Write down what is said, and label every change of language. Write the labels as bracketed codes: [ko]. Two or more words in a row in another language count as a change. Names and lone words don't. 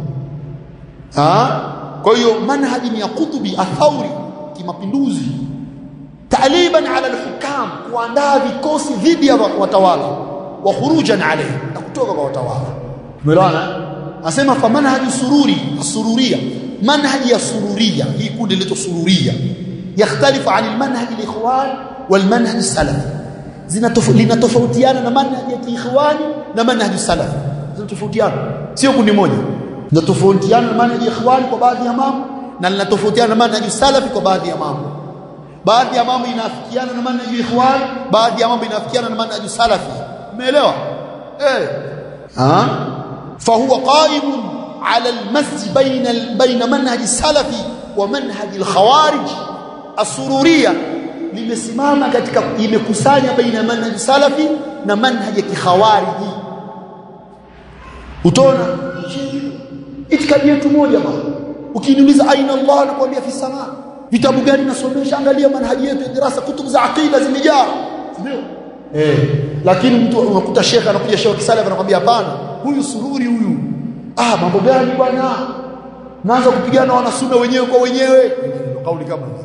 [sw] Kwa hiyo manhaji ni ya kutubi, athauri, kimapinduzi, [ar] تأليبا على الحكام, [sw] kuandaa vikosi dhidi ya watawala, [ar] وخروجا عليه, [sw] na kutoka kwa watawala. Umeelewana? Asema [ar] فمنهج سروري، السرورية, [sw] manhaji ya sururiyya, hii kundi letu sururiyya, [ar] يختلف عن المنهج الإخوان والمنهج السلفي, [sw] linatofautiana na manhaj ya ikhwani na [ar] منهج السلفي, [sw] zinatofautiana, sio kundi moja. Linatofautiana na manhaj ya ikhwani kwa baadhi ya mambo, na linatofautiana na [ar] منهج السلفي [sw] kwa baadhi ya mambo. Baadhi ya mambo inafikiana na manhaj ya ikhwani, baadhi ya mambo inafikiana na [ar] منهج السلفي. [sw] Umeelewa? [ar] فهو قائم على المزج بين منهج السلفي ومنهج الخوارج. [sw] السرورية limesimama katika, imekusanya baina [ar] منهج سلفي [sw] na manhaj ya kikhawariji. Utaona itikadi yetu moja bwana. Ukiniuliza [ar] أين الله, [sw] nakwambia [ar] في السماء. [sw] Vitabu gani nasomesha? Angalia manhaji yetu ya darasa, kutubu za aqida zimejaa, ndio lakini mtu unakuta shekha anakuja shekha kisalafi anakuambia hapana, huyu sururi huyu, mambo gani bwana, naanza kupigana wana sunna wenyewe kwa wenyewe, kauli kama hizo.